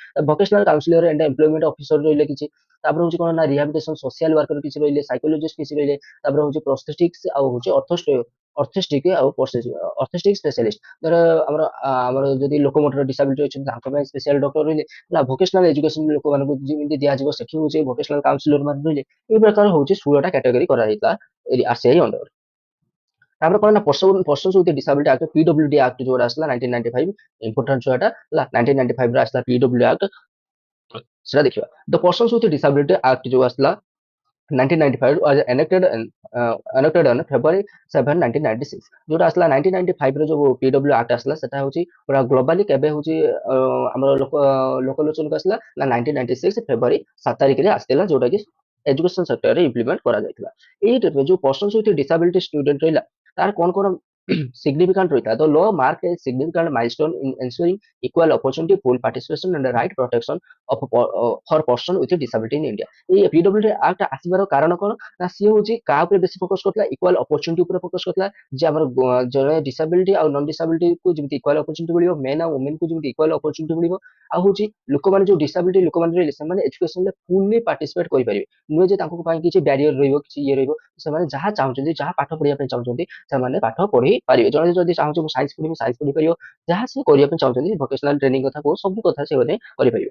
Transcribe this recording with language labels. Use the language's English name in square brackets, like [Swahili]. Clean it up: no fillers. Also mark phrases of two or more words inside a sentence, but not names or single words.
[English] vocational counsellor and employment officer [Odia] ରହିଲେ କିଛି ତାପରେ ହଉଛି କଣ ନା [English] rehabilitation social worker [Odia] କିଛି ରହିଲେ ସାଇକୋଲୋଜିଷ୍ଟ କିଛି ରହିଲେ ତାପରେ ହଉଛି ପ୍ରୋସ୍ଥେଟିକ୍ସ ଆଉ ହଉଛି ଅର୍ଥୋଷ୍ଟିକ ଆଉ [English] orthotic specialist [Odia] ଧର ଆମର ଯଦି [English] locomotor disability [Odia] ଅଛନ୍ତି ତାଙ୍କ ପାଇଁ [English] special doctor [Odia] ରହିଲେ ହେଲା [English] vocational education [Odia] ଲୋକମାନଙ୍କୁ ଯେମିତି ଦିଆଯିବ ସେଠି ହଉଛି [English] vocational counsellor [Odia] ମାନେ ରହିଲେ এই ପ୍ରକାର ହଉଛି 16ଟା କ୍ୟାଟେଗୋରୀ କରାଯାଇଥିଲା ଆରସିଆଇ ଅଣ୍ଡର। ତାପରେ କଣ ନା ପର୍ସନ୍ସ ୱିଥ ଡିସାବିଲିଟି ଆକ୍ଟ ପିଡବ୍ଲ୍ୟୁଡି ଆକ୍ଟ ଯୋଉଟା ଆସିଲା 1995 ଇମ୍ପୋର୍ଟାଣ୍ଟ ଛୁଆଟା ହେଲା 1995 ରେ ଆସିଲା ପିଡବ୍ଲ୍ୟୁ ଆକ୍ଟ ସେଟା ଦେଖିବା ଦ ପର୍ସନ୍ସ ୱିଥ ଡିସାବିଲିଟି ଆକ୍ଟ ଯୋଉ ଆସିଲା 1995 [English] was enacted on February 7 1996 [Odia] ଯୋଉଟା ଆସିଲା 1995 ରେ ଯୋଉ ପିଡବ୍ଲ୍ୟୁ ଆକ୍ଟ ଆସିଲା ସେଟା ହଉଛି ପୁରା ଗ୍ଲୋବାଲି କେବେ ହଉଛି ଆମର ଲୋକଲୋଚନକୁ ଆସିଲା ନା 1996 ଫେବୃଆରୀ 7 ତାରିଖରେ ଆସିଥିଲା ଯୋଉଟା କି [English] education sectorre [Odia] ଇମ୍ପ୍ଲିମେଣ୍ଟ କରାଯାଇଥିଲା। ଏଇ ଯୋଉ [English] persons with disability student [Odia] ରହିଲା ତାର କଣ କଣ significant ରହିଥିଲା [English] the law marked a significant milestone in ensuring equal opportunity full participation and the right protection of for person with disability in India। [Odia] এই ପିଡବ୍ଲ୍ୟୁଡି ଆକ୍ଟ ଆସିବାର କାରଣ କଣ ନା ସିଏ ହଉଛି କାହା ଉପରେ ବେଶୀ ଫୋକସ କରୁଥିଲା [English] equal opportunity [Odia] ଉପରେ ଫୋକସ କରୁଥିଲା ଯେ ଆମର ଜଣେ ଡିସାବିଲିଟି ଆଉ [English] non disability [Odia] କୁ ଯେମିତି [English] equal opportunity [Odia] ମିଳିବ ମେନ୍ ଆଉ ଓମେନ୍ କୁ ଯେମିତି [English] equal opportunity [Odia] ମିଳିବ ଆଉ ହଉଛି ଲୋକମାନେ ଯୋଉ ଡିସାବିଲିଟି ଲୋକମାନେ ରହିଲେ ସେମାନେ ଏଜୁକେସନରେ [English] fully participate [Odia] କରିପାରିବେ ନୁହେଁ ଯେ ତାଙ୍କ ପାଇଁ କିଛି ବ୍ୟାରିୟର ରହିବ କିଛି ଇଏ ରହିବ ସେମାନେ ଯାହା ଚାହୁଁଛନ୍ତି ଯାହା ପାଠ ପଢିବା ପାଇଁ ଚାହୁଁଛନ୍ତି ସେମାନେ ପାଠ ପଢି ପାରିବେ ଜଣେ ଯଦି ଚାହୁଁଛି ମୁଁ ସାଇନ୍ସ ପଢିବି ସାଇନ୍ସ ପଢିପାରିବ ଯାହା ସେ କରିବା ପାଇଁ ଚାହୁଁଛନ୍ତି [English] vocational training [Odia] କଥା କହୁ ସବୁ କଥା ସେମାନେ କରିପାରିବେ।